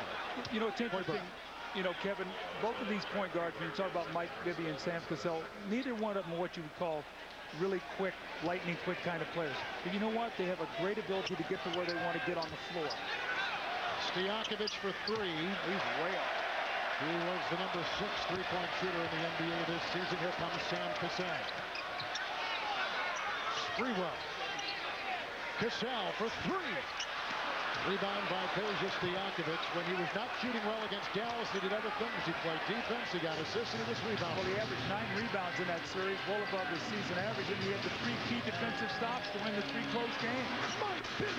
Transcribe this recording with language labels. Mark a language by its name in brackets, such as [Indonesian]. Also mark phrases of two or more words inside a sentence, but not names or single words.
[English] You know, it's interesting. You know, Kevin, both of these point guards, when you talk about M.Bibby and Sam Cassell, neither one of them are what you would call really quick, lightning quick kind of players. But you know what? They have a great ability to get to where they want to get on the floor. Stojakovic for 3. He's way up. He was the number 6 3-point shooter in the NBA this season. Here comes Sam Cassell. Sprewell. Cassell for 3. Rebound by P.Stojakovic. When he was not shooting well against Dallas, he did other things. He played defense, he got assists, and he was rebounding. Well, he averaged 9 rebounds in that series, well above the season average, and he had the 3 key defensive stops to win the 3 close games. M.Bibby.